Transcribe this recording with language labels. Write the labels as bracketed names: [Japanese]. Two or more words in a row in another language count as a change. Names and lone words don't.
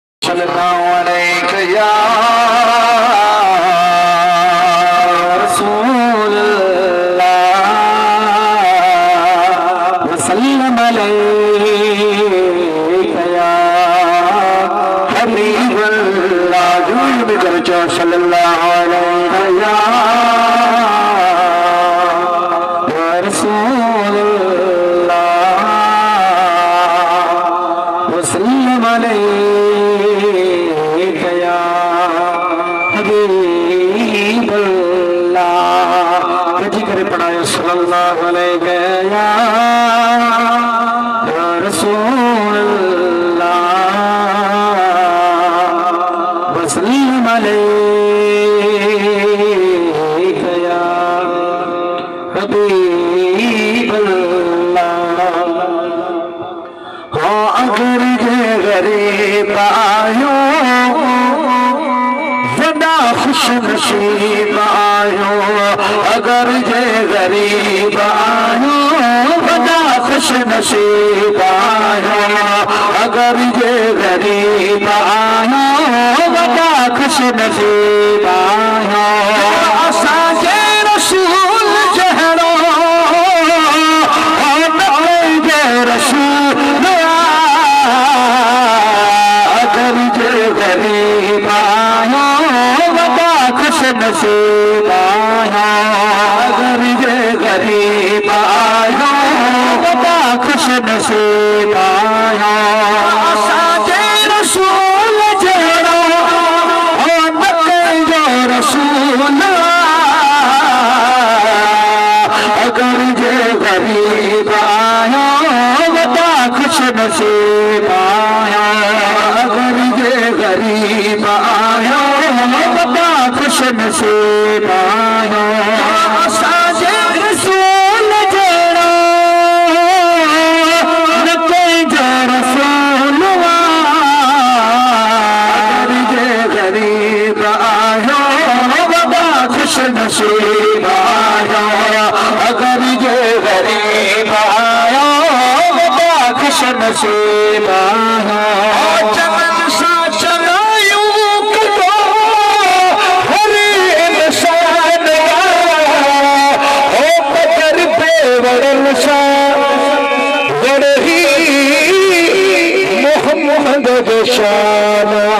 [Arabic] صلى الله عليه يا رسول الله وسلم عليك يا حبيب الله [Sindhi] जुल्म करचो [Arabic] صلى الله عليه يا رسول الله وسلم عليك يا حبيب الله [Sindhi] कजी करे पढ़ायो [Arabic] صلى الله عليه يا رسول الله وسلم عليك يا حبيب الله. [Sindhi] हाँ अगर ये गरीब आयो वदा खुश नसीब आयो, अगर ये गरीब आयो वदा खुश नसीब आयो, अगर ये गरीब आयो वदा खुश नसीब आयो। असांजे रसूल जहरो रसूल अगर ये गरीब आयो वदा खुश नसीब आयो, अगर ये गरीब आयो वदा खुश नसीब आयो। असांजे रसूल जहिड़ो न कंहिंजो रसूल, अगर ये गरीब आयो वदा खुश नसीब आयो, अगर ये गरीब आयो वदा खुश नसीब आयो। असांजे रसूल जहिड़ो न कंहिंजो रसूल, अगर ये गरीब आयो वदा खुश नसीब आयो, अगर ये गरीब आयो वदा खुश नसीब आयो। चमन सा चलायूं कदो हर इंसान हो पत्थर पे वड़न सा वड़ही मोहम्मद शान।